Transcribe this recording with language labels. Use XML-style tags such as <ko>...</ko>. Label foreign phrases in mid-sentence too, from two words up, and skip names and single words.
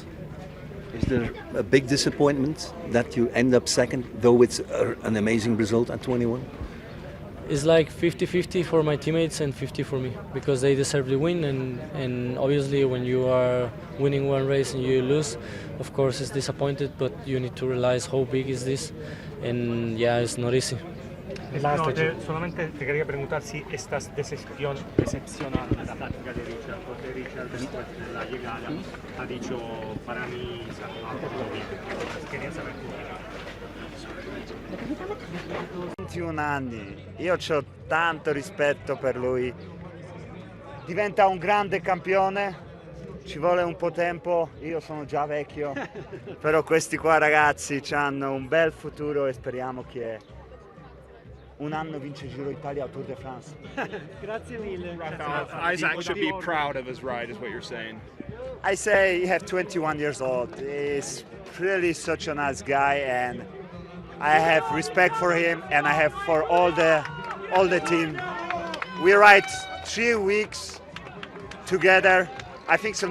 <en>Is there a big disappointment that you end up second, though it's an amazing result at 21? It's like 50-50 for my teammates and 50 for me because they deserve the win and obviously when you are winning one race and you lose, of course it's disappointed, but you need to realize how big is this and yeah, it's not easy.</en> <es>No, solamente te quería preguntar si estás decepcionado de la táctica de Richard, porque Richard después de la llegada ha dicho para mí se ha jugado todo bien. Quería saber tu opinión.</es> <it>21 anni, io ho tanto rispetto per lui, diventa un grande campione, ci vuole un po' tempo, io sono già vecchio, però questi qua ragazzi hanno un bel futuro e speriamo che un anno vince Giro Italia o Tour de France. Grazie mille.</it> <en>Isaac should be proud of his ride is what you're saying. I say he has 21 years old. He's really such a nice guy, and I have respect for him, and I have for all the team. We ride 3 weeks together. I think so.</en>